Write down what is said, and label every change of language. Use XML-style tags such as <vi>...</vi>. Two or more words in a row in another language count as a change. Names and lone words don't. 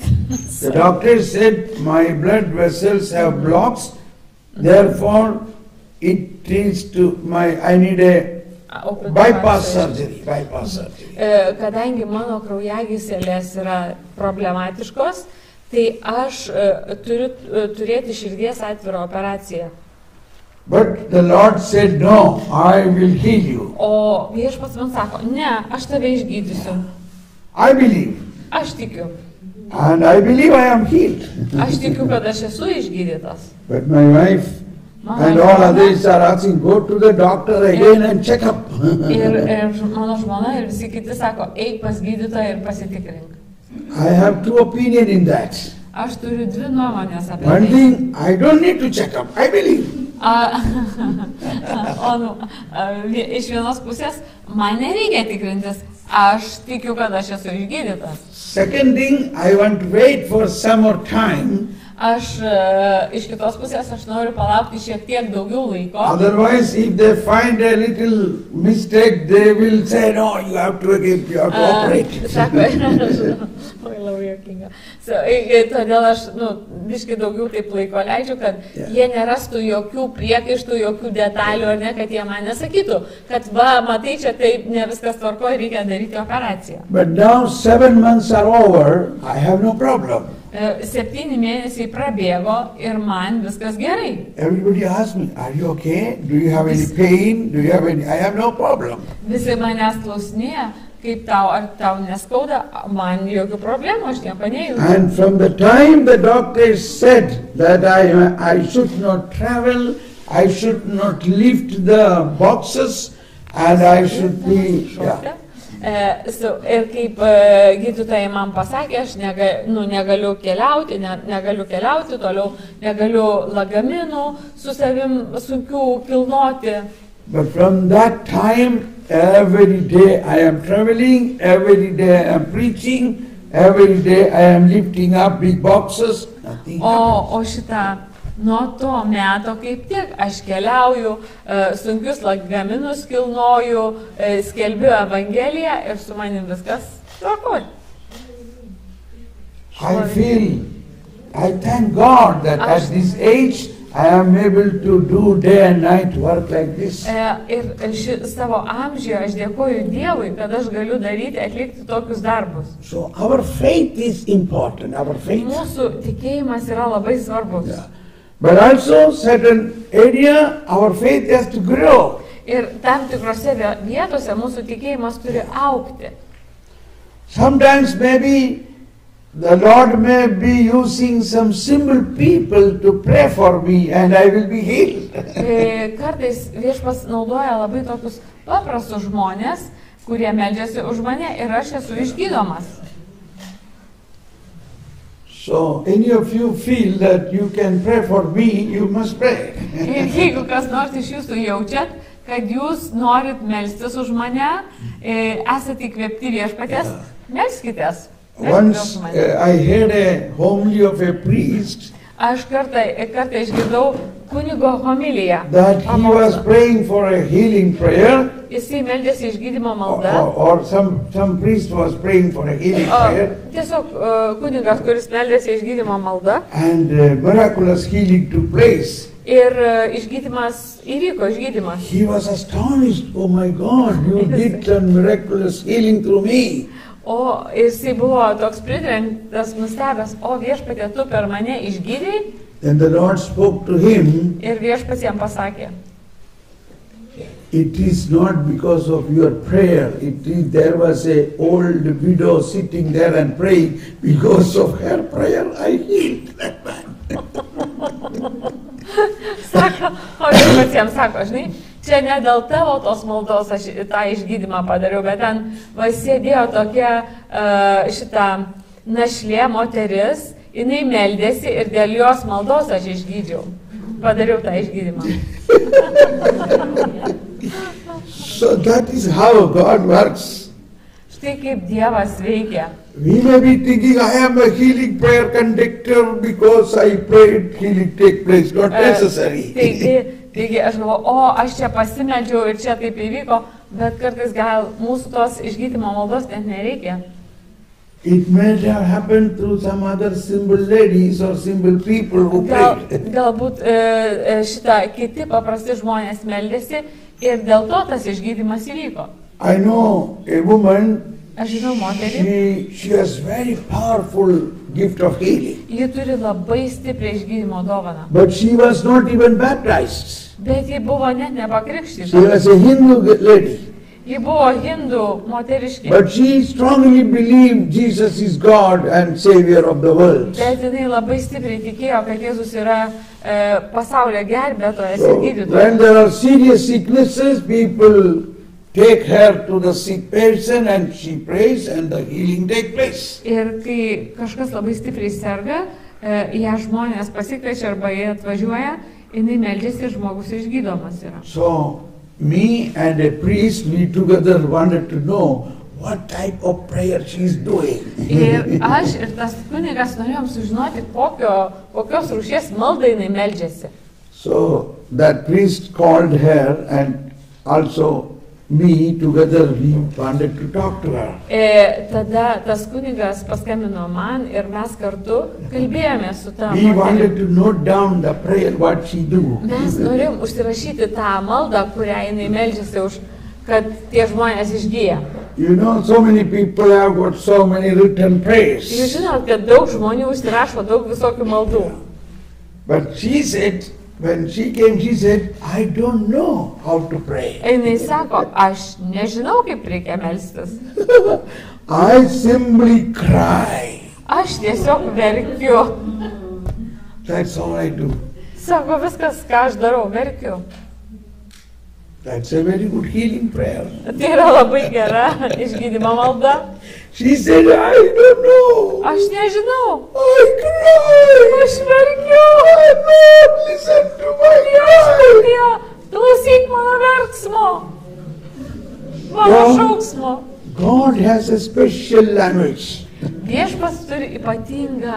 <en>The doctor said my blood vessels have blocks, therefore it needs to I need a bypass surgery.</en> <lt>Kadangi mano kraujagyslės yra problematiškos, tai aš turiu turėti širdies atvirą operaciją.</lt> <en>But the Lord said, no, I will heal you.</en> <lt>O Viešpats man sako, ne, aš tave išgydysiu.</lt> <en>I believe.</en> <lt>Aš tikiu.</lt> <en>And I believe I am healed.</en> <lt>Aš tikiu, kad aš esu išgydytas.</lt> <en>But my wife</en> <lt>Mano</lt> <en>and all</en> <lt>žmona-</lt> <en>others are asking, go to the doctor again and check up.</en> <lt>Ir mano žmona ir visi kiti sako, eik pas gydytoją ir pasitikrink.</lt> <en>I have two opinions in that.</en> <lt>Aš turiu dvi nuomonės apie</lt> <en>One</en> <lt>tai.</lt> <en>thing, I don't need to check up. I believe.</en> <lt>Iš vienos pusės, man nereikia tikrintis, aš tikiu, kad aš esu išgydytas.</lt> <en>Second thing, I want to wait for some more time.</en> <lt>Aš iš kitos pusės, aš noriu palaukti šiek tiek daugiau laiko.</lt> <en>Otherwise, if they find a little mistake, they will say, no, you have to operate.</en> <lt>Sako, oi, labai juokinga. Todėl aš, biškai daugiau taip laiko leidžiu, kad jie nerastų jokių priekaištų, jokių detalių, ar ne, kad jie man nesakytų, kad va, matai, čia taip ne viskas tvarko ir reikia daryti operaciją.</lt> <en>But now 7 months are over, I have no problem.</en> <lt>7 mėnesiai prabėgo ir man viskas gerai.</lt> <en>Everybody asks me, are you okay? Do you have any pain? Do you have any? I have no problem.</en> <lt>Visi manęs klausinėja, kaip tau, ar tau neskauda, man jokių problemų, aš nieko nejaučiu.</lt> <en>And from the time the doctor said that I should not travel, I should not lift the boxes, and I should be... Yeah.</en> <lt>Ir kaip gydytojai man pasakė, aš negaliu keliauti toliau, negaliu lagaminų su savim sunkių kilnoti.</lt> <en>But from that time, every day I am traveling, every day I am preaching, every day I am lifting up big boxes. Nothing happens.</en> <lt>O šitą nuo to meto kaip tik aš keliauju, sunkius lagaminus kilnoju, skelbiu Evangeliją ir su manim viskas tvarkoj.</lt> <en>I thank God that at this age I am able to do day and night work like this.</en> <lt>Ir savo amžiuje aš dėkoju Dievui, kad aš galiu atlikti tokius darbus.</lt> <en>So our faith is important, our faith.</en> <lt>Mūsų tikėjimas yra labai svarbus.</lt> <en>Yeah. But also certain area our faith has to grow.</en> <lt>Ir tam tikrose vietose mūsų tikėjimas turi augti.</lt> <en>Sometimes maybe the Lord may be using some simple people to pray for me and I will be healed.</en> <lt>Kartais Viešpats naudoja labai tokius paprastus žmonės, kurie meldžiasi už mane ir aš esu išgydomas.</lt> <en>So any of you feel that you can pray for me, you must pray.</en> <lt>Ir jeigu kas nors iš jūsų jaučiat, kad jūs norit melstis už mane, esate įkvėpti Viešpaties, melskitės.</lt> <en>Once I heard a homily of a priest</en> <lt>Aš kartą išgirdau kunigo homiliją.</lt> <en>that he was praying for a healing prayer,</en> <lt>Jisai meldėsi išgydymo maldą.</lt> <en>or some priest was praying for a healing prayer,</en> <lt>Tiesiog kunigas, kuris meldėsi išgydymo maldą.</lt> <en>and miraculous healing took place.</en> <lt>Ir išgydymas įvyko, išgydymas.</lt> <en>He was astonished, oh my God, you did some miraculous healing through me.</en> <lt>O jisai buvo toks pritrenktas, nustebęs, o Viešpatie, tu per mane išgydei.</lt> <en>Then the Lord spoke to him,</en> <lt>Ir Viešpats jam pasakė,</lt> <en>it is not because of your prayer, there was a old widow sitting there and praying, because of her prayer I healed that man.</en> <lt>Sako, o Viešpats jam sako, žinai, čia ne dėl tavo tos maldos aš tą išgydymą padariau, bet ten sėdėjo tokia šita našlė moteris, jinai meldėsi ir dėl jos maldos aš išgydžiau. Padariau tą išgydymą.</lt> <en>So that is how God works.</en> <lt>Štai kaip Dievas veikia.</lt> <en>We may be thinking, I am a healing prayer conductor because I prayed, healing take place, not necessary.</en> <lt>Taigi aš galvoju, aš čia pasimeldžiau ir čia taip įvyko, bet kartais gal mūsų tos išgydymo maldos net nereikia.</lt> <en>It may have happened through some other simple ladies or simple people who prayed.</en> <lt>Galbūt šitą kiti paprasti žmonės meldėsi ir dėl to tas išgydymas įvyko.</lt> <en>I know a woman,</en> <lt>Aš žinau moterį,</lt> <en>she has very powerful gift of healing.</en> <lt>ji turi labai stiprią išgydymo dovaną.</lt> <en>But she was not even baptized.</en> <lt>Bet ji buvo net</lt> <en>She</en> <lt>nepakrikštyta.</lt> <en>was a Hindu lady.</en> <lt>Ji buvo hindų moteriškė.</lt> <en>But she strongly believed Jesus is God and Savior of the world.</en> <lt>Bet jinai labai stipriai tikėjo, kad Jėzus yra pasaulio gelbėtojas</lt> <en>So</en> <lt>ir gydytojas.</lt> <en>when there are serious sicknesses, people take her to the sick person and she prays and the healing takes place.</en> <lt>Ir kai kažkas labai stipriai serga, ją žmonės pasikviečia arba jie atvažiuoja, jinai meldžiasi ir žmogus išgydomas yra.</lt> <en>So me and a priest, we together wanted to know what type of prayer she is doing.</en> <lt>Ir aš ir tas kunigas norėjom sužinoti, kokios rūšies maldą jinai meldžiasi.</lt> <en>So that priest called her and also me, together we wanted to talk to her.</en> <lt>Tada tas kunigas paskambino man ir mes kartu kalbėjome su ta</lt> <en>We wanted</en> <lt>moterimi.</lt> <en>to note down the prayer, what she do.</en> <lt>Mes norėjom užsirašyti tą maldą, kurią jinai meldžiasi, kad tie žmonės išgyja.</lt> <en>You know, so many people have got so many written prayers.</en> <lt>Jūs žinot, kad daug žmonių užsirašo daug visokių maldų.</lt> <en>But she said, when she came, she said, I don't know how to pray.</en> <lt>Jinai sako, aš nežinau, kaip reikia melstis.</lt> <en>I simply cry.</en> <lt>Aš tiesiog verkiu.</lt> <en>That's all I do.</en> <lt>Sako, viskas, ką aš darau, verkiu.</lt> <en>That's a very good healing prayer.</en> <lt>Tai yra labai gera išgydymo malda.</lt> <en>She said, I don't know.</en> <lt>Aš nežinau.</lt> <en>I cry.</en> <lt>Aš verkiu.</lt> <en>Lord, listen to my cry.</en> <lt>Viešpatie, klausyk mano verksmo. Mano šauksmo.</lt> <en>God has a special language.</en> <lt>Viešpats turi ypatingą</lt>